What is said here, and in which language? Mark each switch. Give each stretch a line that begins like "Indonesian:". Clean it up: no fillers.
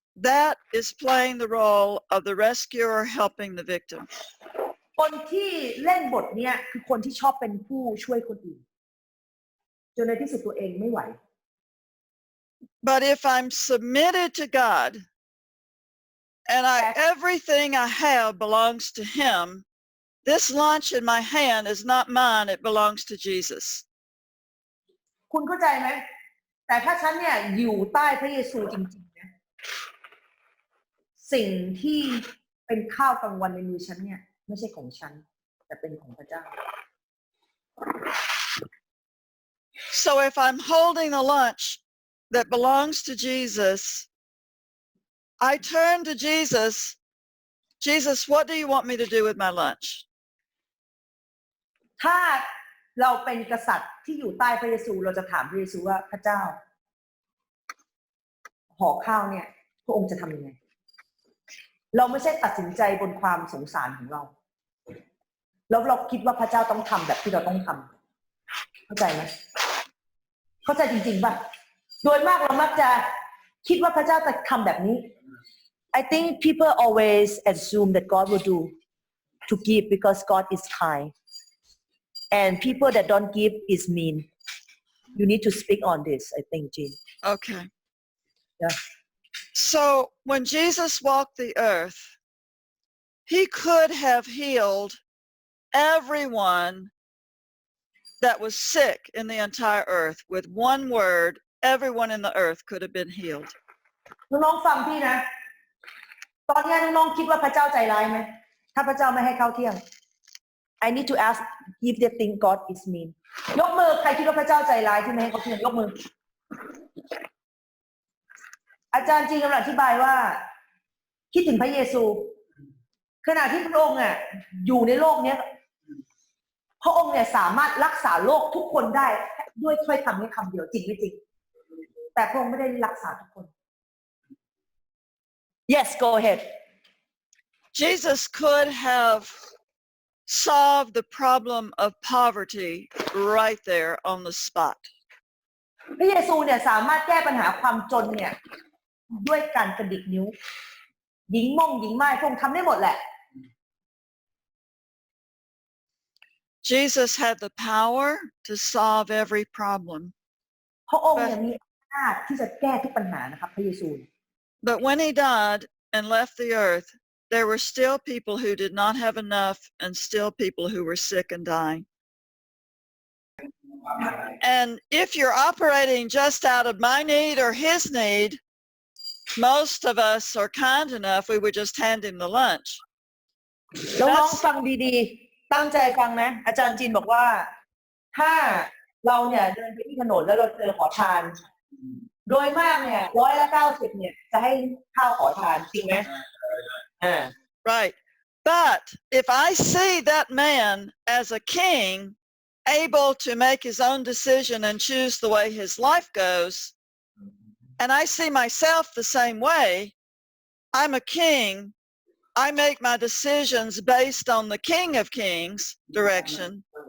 English: That is playing the role of the rescuer helping the victim.
Thai: คนที่เล่นบทเนี้ยคือคนที่ชอบเป็นผู้ช่วยคนอื่นจนในที่สุดตัวเองไม่ไหว
English: But if I'm submitted to God and everything I have belongs to him, this lunch in my hand is not mine, it belongs to Jesus.
Thai: คุณเข้าใจไหมแต่ถ้าฉันเนี่ยอยู่ใต้พระเยซูจริงๆนะสิ่งที่เป็นข้าวกลางวันในมือฉันเนี่ยไม่ใช่ของฉันแต่เป็นของพระเจ้า
English: So if I'm holding the lunch that belongs to Jesus, I turn to Jesus. Jesus, what do you want me to do with my lunch?
Thai: ถ้าเราเป็นกษัตริย์ที่อยู่ใต้พระเยซูเราจะถามพระเยซูว่าพระเจ้าห่อข้าวเนี่ยพระองค์จะทำยังไง เราไม่ใช่ตัดสินใจบนความสงสารของเราแล้วเราคิดว่าพระเจ้าต้องทำแบบที่เราต้องทำเข้าใจไหมเข้าใจจริงๆป่ะโดยมากเรามักจะคิดว่าพระเจ้าจะทำแบบนี้
English: I think people always assume that God will do to give because God is kind and people that don't give is mean you need to speak on this I think Jean Okay. Yeah. So when Jesus walked the earth, he could have healed everyone that was sick in the entire earth. With one word, everyone in the earth could have been healed.
Thai: น้องๆฟังพี่นะตอนนี้น้องๆคิดว่าพระเจ้าใจร้ายไหมถ้าพระเจ้าไม่ให้ข้าวเที่ยง
English: I need to ask if they think God is mean
Thai: ยกมือใครคิดว่าพระเจ้าใจร้ายที่ไม่ให้ข้าวเที่ยงยกมือ อาจารย์จริงกำลังอธิบายว่าคิดถึงพระเยซูขณะที่พระองค์อยู่ในโลกนี้พระองค์เนี่ยสามารถรักษาโลกทุกคนได้ด้วยถ้อยคำนี้คำเดียวจริงไม่จริงแต่พระองค์ไม่ได้รักษาทุกคน
English: Yes go ahead Jesus could have solved the problem of poverty right there on the spot.
Thai: พระเยซูเนี่ยสามารถแก้ปัญหาความจนเนี่ยด้วยการกระดิกนิ้วหญิงม่งหญิงไม้พระองค์ทำได้หมดแหละ
English: Jesus had the power to solve every problem.
Thai: พระองค์เนี่ยมีอำนาจที่จะแก้ทุกปัญหานะครับพระเยซู
English: But when he died and left the earth, there were still people who did not have enough and still people who were sick and dying. And if you're operating just out of my need or his need, most of us are kind enough, we would just hand him the lunch.
Thai: น้องๆฟังดีๆ ตั้งใจฟังนะ อาจารย์จินบอกว่า ถ้าเราเนี่ยเดินไปที่ถนนแล้วเราเจอขอทาน โดยมากเนี่ย90%เนี่ยจะให้ข้าวขอทานจริงไหม
English: Right. But if I see that man as a king, able to make his own decision and choose the way his life goes, and I see myself the same way, I'm a king. I make my decisions based on the King of Kings direction.